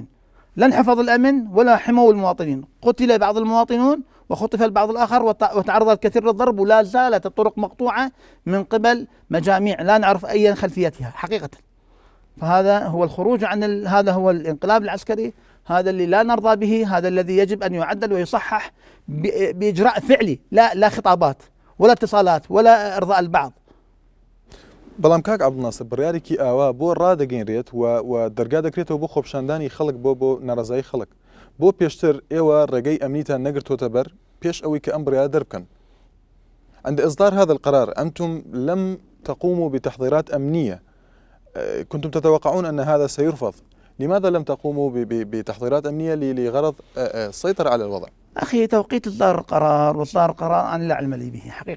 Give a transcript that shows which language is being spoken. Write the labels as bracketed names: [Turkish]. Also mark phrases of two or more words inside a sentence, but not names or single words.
[Arabic] لن حفظ الأمن ولا حموا المواطنين. قتل بعض المواطنون وخطف البعض الآخر وتعرض الكثير للضرب، ولا زالت الطرق مقطوعة من قبل مجاميع لا نعرف أي خلفيتها حقيقة. فهذا هو الخروج عن هذا هو الانقلاب العسكري، هذا اللي لا نرضى به، هذا الذي يجب أن يعدل ويصحح بإجراء فعلي، لا خطابات ولا اتصالات ولا إرضاء البعض. [Central Kurdish] بەڵام کاک عەبدولناسر بڕیارێکی ئاوا بۆ ڕادەگەیەنرێت و دەرگا دەکرێتەوە بۆ خۆپشاندانی خەڵک بۆ ناڕەزایی خەڵک. بۆ پێشتر ئێوە ڕێگەی ئەمنیتان نەگرتوتە بەر پێش ئەوەی کە ئەم بڕیار دەربکەن. [Arabic] عند إصدار هذا القرار أنتم لم تقوموا بتحضيرات أمنية، كنتم تتوقعون أن هذا سيرفض، لماذا لم تقوموا بتحضيرات أمنية لغرض السيطرة على الوضع؟ أخي توقيت إصدار القرار وإصدار القرار أنا لا علم لي به حقيقة.